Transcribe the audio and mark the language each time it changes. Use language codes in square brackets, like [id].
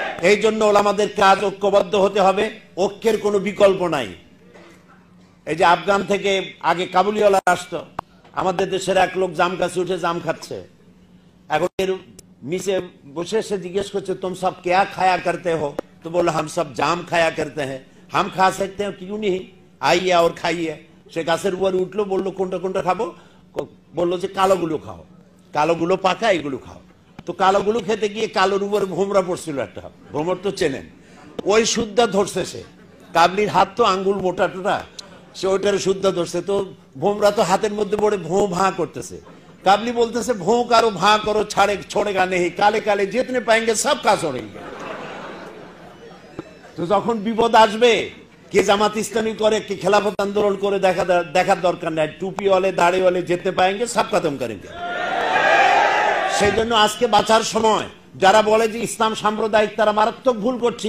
[bn] এই জন্য ওলামাদের কাজ ঐক্যবদ্ধ হতে হবে, ঐক্যের কোনো বিকল্প নাই। এই যে আফগান থেকে আগে কাবুলিওয়ালা আসতো, আমাদের দেশের এক লোক জাম গাছে উঠে জাম খাচ্ছে, এখন এর নিচে বসে সে জিজ্ঞেস করছে [hi] তুম সব क्या खाया करते हो? तो बोला हम सब जाम खाया करते हैं। हम खा सकते हैं क्यों नहीं, आइए और खाइए। [bn] সে গাছের উপর উঠলো, বললো কোনটা কোনটা খাবো? বললো যে কালোগুলো খাও, কালোগুলো পাকা, এগুলো খাও। তো কালোগুলো খেতে গিয়ে কালোর উপর ভোমরা পড়ছিল একটা, ভ্রমর তো চেনেন, ওই শুদ্ধা ধরছে সে। কাবলির হাত তো আঙ্গুল মোটা টোটা, সে ওইটার শুদ্ধা ধরছে। তো ভোমরা তো হাতের মধ্যে পড়ে ভোঁ ভাঁ করতেছে। কাবলি বলতেছে ভোঁ কারো ভাঁ করো, [hi] छोड़ेगा नहीं, काले काले जितने पाएंगे सब का छोड़ेंगे। [bn] তো যখন বিপদ আসবে, কে জামাত ইসলামী করে, কে খেলাফত আন্দোলন করে, দেখার দরকার নাই, [hi] টুপিওয়ালে দাড়িওয়ালে যেতে পাएंगे সব খতম করেंगे। [bn] সেই জন্য আজকে বাঁচার সময় যারা বলে যে ইসলাম সাম্প্রদায়িক, তারা মারাত্মক ভুল করছে।